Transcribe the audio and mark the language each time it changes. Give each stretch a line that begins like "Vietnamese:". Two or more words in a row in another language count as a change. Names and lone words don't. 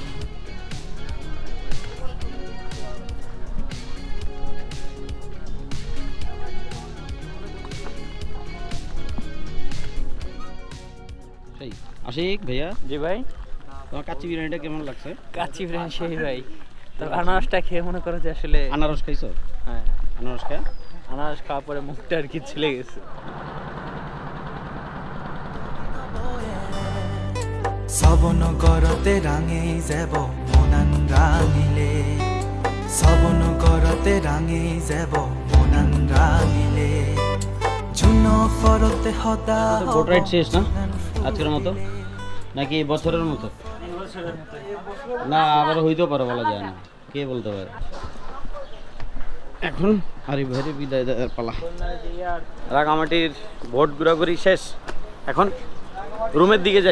Bangla: সেই আশিক ভাইয়া। জি ভাই, তোমার কাচ্চি বিরিয়ানিটা কেমন লাগছে? কাচ্চি বিরিয়ানি সেই ভাই। তো আনারসটা খেয়ে মনে করো যে আসলে আনারস খাইছো? হ্যাঁ, আনারস খায় আনারস খাওয়ার পরে মুখটা আর কি ছিলে গেছে।
Chakma: সবন গরতে রাঙে যাব মনান রাঙিলে সবন গরতে রাঙে যাব মনান রাঙিলে জুন ফরতে হতা
Bangla: বোট রাইড শেষ না আজকের মতো, নাকি এই বছরের মতো? না আবার হইতেও পারে, বলা যায় না, কে বলতে পারে। এখন আরিফ ভাইয়ের বিদায় দেওয়ার পালা। রাঙামাটির ভোট ঘোরাঘুরি শেষ, এখন রুমের দিকে যাই।